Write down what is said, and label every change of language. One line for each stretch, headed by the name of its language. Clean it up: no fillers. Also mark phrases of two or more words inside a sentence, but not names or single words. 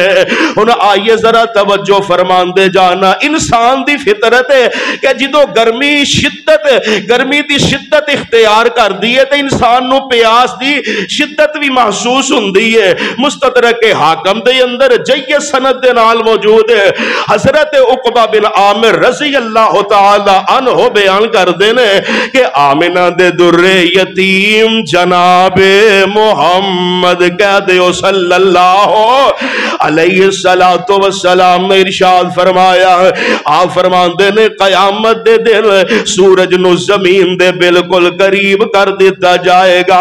Punjabi: ہُن آئیے ذرا توجہ فرماندے جانا، انسان دی فطرت ہے کہ جدوں گرمی دی شدت اختیار کر دی ہے تو انسان نوں پیاس دی شدت بھی محسوس ہُندی ہے. مستدرک کے حاکم دے اندر جید سند دے نال موجود ہے حضرت عقبہ بن عامر
Arabic: رضی اللہ تعالیٰ عنہ
Punjabi: بیان کردے نے کہ آمنہ دے دُرِّ یتیم جنابِ محمد کہہ دیو
Arabic: صلی اللہ علیہ الصلوٰۃ والسلام
Punjabi: نے ارشاد فرمایا، آپ فرماندے نے قیامت دے دن سورج نوں زمین دے بالکل قریب کر دتا جائے گا.